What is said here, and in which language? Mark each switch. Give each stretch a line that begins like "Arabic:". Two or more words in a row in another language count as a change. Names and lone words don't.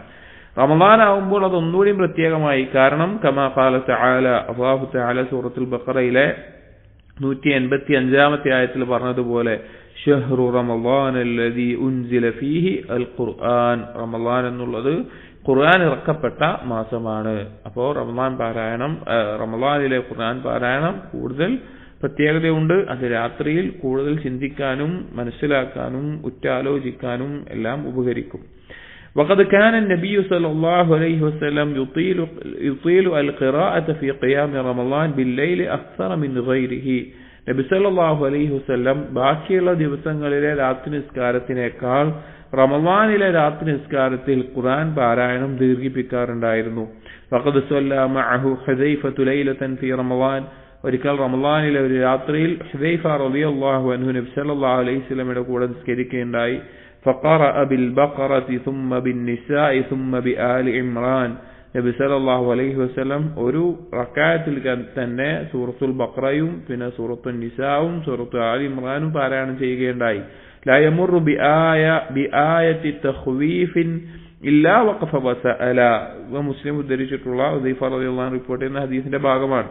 Malayalam: റമളാൻ ആവുമ്പോൾ അതൊന്നുകൂടി പ്രത്യേകമായി. കാരണം
Arabic: كما قال تعالى، الله تعالى
Malayalam: സൂറത്തുൽ ബഖറയിലെ 185-ാമത്തെ ആയത്തിൽ പറഞ്ഞതുപോലെ,
Arabic: شهر رمضان الذي أنزل فيه القرآن,
Malayalam: റമളാൻ എന്നുള്ളത് ഖുർആൻ ഇറക്കപ്പെട്ട മാസമാണ്. അപ്പോൾ റമളാനിലെ ഖുർആൻ പാരായണം കൂടുതൽ പ്രത്യേകതയുണ്ട്. അത് രാത്രിയിൽ കൂടുതൽ ചിന്തിക്കാനും മനസ്സിലാക്കാനും ഉറ്റാലോചിക്കാനും എല്ലാം ഉപകരിക്കും.
Arabic: وقد كان النبي صلى الله عليه وسلم يطيل القراءة في قيام رمضان بالليل أكثر من غيره.
Malayalam: നബി
Arabic: صلى الله عليه وسلم
Malayalam: ബാക്കിയുള്ള ദിവസങ്ങളിലെ രാത്രി നിസ്കാരത്തിനേക്കാൾ റമളാനിലെ രാത്രി നിസ്കാരത്തിൽ ഖുർആൻ പാരായണം ദീർഘിപ്പിക്കാറുണ്ടായിരുന്നു.
Arabic: وقد صلى معه حذيفة ليلة في رمضان,
Malayalam: ഒരിക്കൽ റമളാനിലെ ഒരു രാത്രിയിൽ ഹുദൈഫ
Arabic: رضي الله عنه
Malayalam: നബി
Arabic: صلى الله عليه وسلم
Malayalam: കൂടെ നിസ്കരിക്കുകയുണ്ടായി.
Arabic: فقرأ بالبقرة ثم بالنساء ثم بآل عمران,
Malayalam: നബി
Arabic: صلى الله عليه وسلم
Malayalam: ഒരു റക്അത്തിൽ തന്നെ സൂറത്തുൽ ബഖറയും പിന്നെ സൂറത്തുൽ നിസാഉം സൂറത്തുൽ ആലി ഇംറാനും പാരായണം ചെയ്യുകയുണ്ടായി.
Arabic: لا يمر بآية تخويف إلا وقف وسأل,
Malayalam: മുസ്ലിം ഉദ്ധരിച്ചിട്ടുള്ള ഹുദൈഫ
Arabic: رضي الله عنه
Malayalam: റിപ്പോർട്ട് ചെയ്യുന്ന ഹദീസിന്റെ ഭാഗമാണ്.